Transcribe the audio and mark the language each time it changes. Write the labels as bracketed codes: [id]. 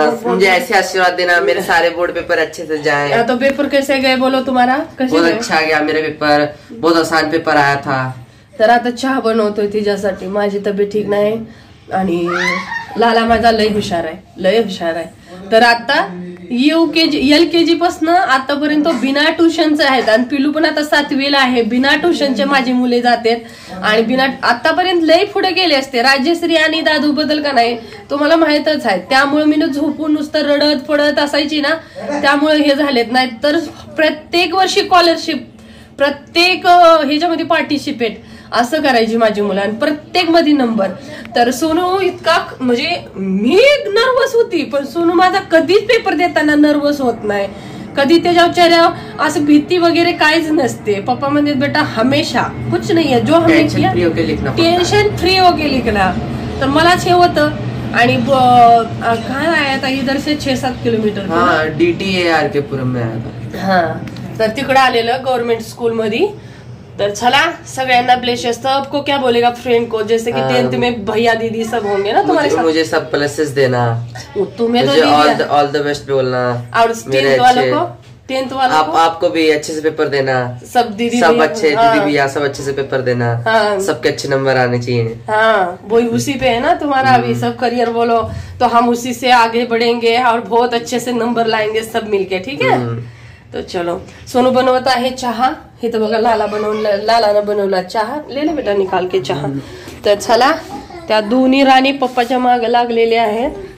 [hi] मुझे ऐसे आशीर्वाद देना मेरे सारे बोर्ड पेपर अच्छे से जाए. तो पेपर कैसे गए बोलो तुम्हारा? बहुत अच्छा गया मेरा पेपर, बहुत आसान पेपर आया था. [mr] तर आता चहा बनवतोय तिच्यासाठी. माझी तब्येत ठीक नाही आणि लाला माझा लय हुशार आहे. तर आता LKG पासून आतापर्यंत बिना ट्युशनचे आहेत आणि पिलू पण आता 7वीला आहे. बिना ट्युशनचे माझी मुले जातात आणि आतापर्यंत लय पुढे गेले असते. राजश्री आणि दादू बद्दल का नाही तुम्हाला माहितच आहे. त्यामुळे मी झोपून नुसतं रडत पडत असायची ना, त्यामुळे हे झालेत. नाही तर प्रत्येक वर्षी स्कॉलरशिप, प्रत्येक ह्याच्यामध्ये पार्टिसिपेट असं करायची माझी मुलं आणि प्रत्येक मध्ये नंबर. तर सोनू इतका म्हणजे मी नर्वस होती, पण सोनू माझा कधीच पेपर देताना नर्वस होत नाही. कधी त्याच्या चेहऱ्यावर असं भीती वगैरे काहीच नसते. [hi] पप्पा म्हणजे बेटा हमेशा कुछ नहीं है, जो हमें टेन्शन फ्री होके लिखना. [mr] तर मलाच हे होतं. आणि काय आहे आता [hi] इधर से [mr] 6-7 किलोमीटर [hi] DTAR के पुरम में आया. [mr] तर तिकडे आलेलं गव्हर्नमेंट स्कूल मध्ये. तर चला सगळ्यांना ब्लेसेस. [hi] सबको क्या बोलेगा फ्रेंड को, जैसे कि 10th में भैया दीदी सब होंगे ना तुम्हारे साथ. मुझे सब प्लसेस देना, तुम्हें तो ऑल द बेस्ट बोलना. और 10th वालों को आपको भी अच्छे से पेपर देना. सब दीदी अच्छे दीदी भैया सब अच्छे से पेपर देना. सबके अच्छे नंबर आने चाहिए. वही उसी पे है ना तुम्हारा अभी सब करियर बोलो, तो हम उसी से आगे बढ़ेंगे और बहुत अच्छे से नंबर लाएंगे सब मिलके. ठीक है. [mr] तर चलो, सोनू बनवत आहे चहा. हे तर बघा लालानं बनवला चहा. [hi] ले बेटा निकाल के चहा. [mr] तर चला, त्या दोन्ही राणी पप्पाच्या मागे लागलेले आहेत.